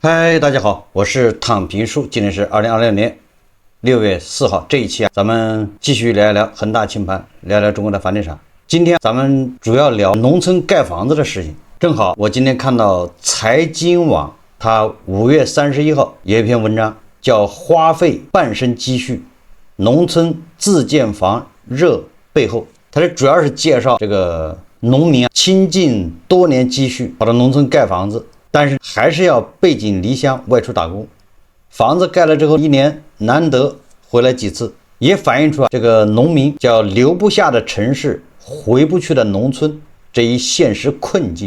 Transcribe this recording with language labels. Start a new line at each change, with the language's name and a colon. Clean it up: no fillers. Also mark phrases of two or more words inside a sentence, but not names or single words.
Chinese: 嗨，大家好，我是躺平叔，今天是2026年6月4号。这一期咱们继續聊一聊恒大清盤，聊聊中國的房地產。今天咱們主要聊農村蓋房子的事情。正好我今天看到財經網，它5月31號有一篇文章叫花費半生積蓄，農村自建房熱背後。它主要是介紹這個農民傾盡多年積蓄跑到農村蓋房子，但是還是要背井離鄉外出打工，房子蓋了之後一年難得回來幾次，也反映出這個農民叫留不下的城市，回不去的農村這一現實困境。